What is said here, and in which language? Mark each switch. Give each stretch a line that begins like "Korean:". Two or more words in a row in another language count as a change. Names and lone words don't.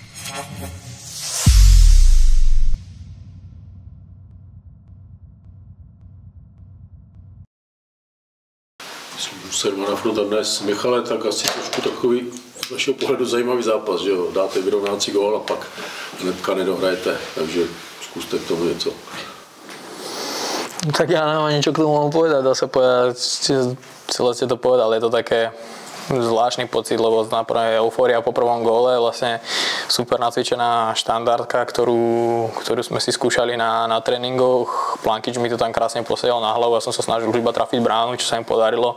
Czech: Se navrhnout dnes Michale, tak asi trošku takový z našeho pohledu zajímavý zápas, že jo, dáte vyrovnávací gól a pak hnedka nedohrajete, takže zkuste k tomu něco.
Slovak: Tak ja nemám niečo k tomu povedať, dá sa povedať, celé ste to povedali, je to také zvláštny pocit, lebo naprvé eufória po prvom góle, vlastne super nacvičená štandardka, ktorú sme si skúšali na tréningoch. Plankič mi to tam krásne posielal na hlavu, ja som sa snažil iba trafiť bránu, čo sa im podarilo.